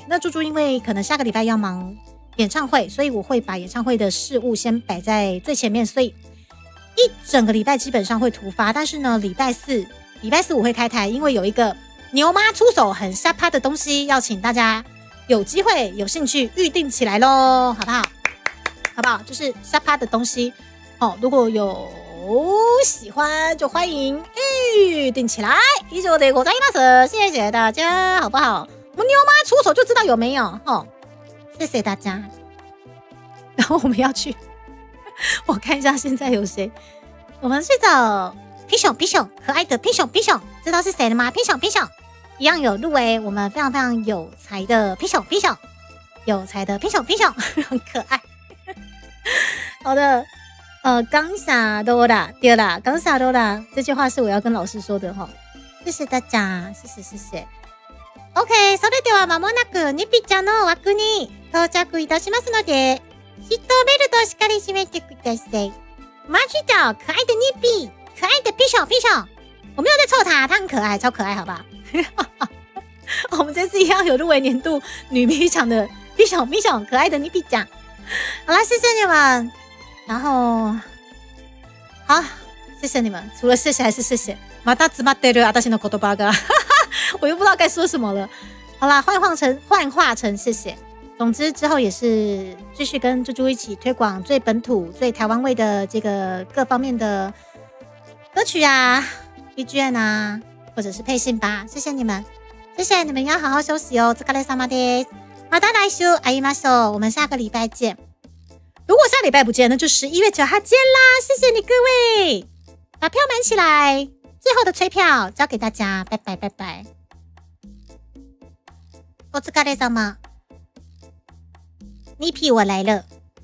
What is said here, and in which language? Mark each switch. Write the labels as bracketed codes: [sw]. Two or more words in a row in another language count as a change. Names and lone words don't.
[zh] 那猪猪因为可能下个礼拜要忙演唱会，所以我会把演唱会的事务先摆在最前面，所以一整个礼拜基本上会突发。但是呢，礼拜四我会开台，因为有一个牛妈出手很下趴的东西，要请大家有机会有兴趣预定起来咯，好不好？好不好？就是下趴的东西。如果有喜欢就欢迎预定起来。 [ja] 以上でございます， [zh] 谢谢大家，好不好？我们妞妈出手就知道有没有，谢谢大家。然后我们要去，我看一下现在有谁，我们去找皮熊，可爱的皮熊，知道是谁了吗？皮熊一样有入围，我们非常非常有才的皮熊，有才的皮熊，很可爱。好的。刚下多啦，对啦，刚下多啦，这句话是我要跟老师说的哈。谢谢大家，谢谢。OK， [ja] それでは間もなくニピちゃんの枠に到着いたしますので、シートベルトしっかり締めてください。 [zh] 马去找可爱的ニピ，可爱的皮熊，我没有在凑他，他很可爱，超可爱，好不好？我们这次一样有入围年度女皮奖的皮熊，可爱的ニピ奖。好啦，谢谢你们。然后，好，谢谢你们。除了谢谢还是谢谢。 [ja] また詰まってる私の言葉が， [zh] 我又不知道该说什么了。好啦，幻化成谢谢。总之之后也是继续跟猪猪一起推广最本土、最台湾味的这个各方面的歌曲啊、BGM 啊，或者是配信吧。谢谢你们，要好好休息哦。 [ja] お疲れ様です。また来週会いましょう。 [zh] 我们下个礼拜见。如果下礼拜不见，那就11月9号见啦！谢谢你各位，把票买起来，最后的催票交给大家，拜拜。お疲れ様，你皮我来了。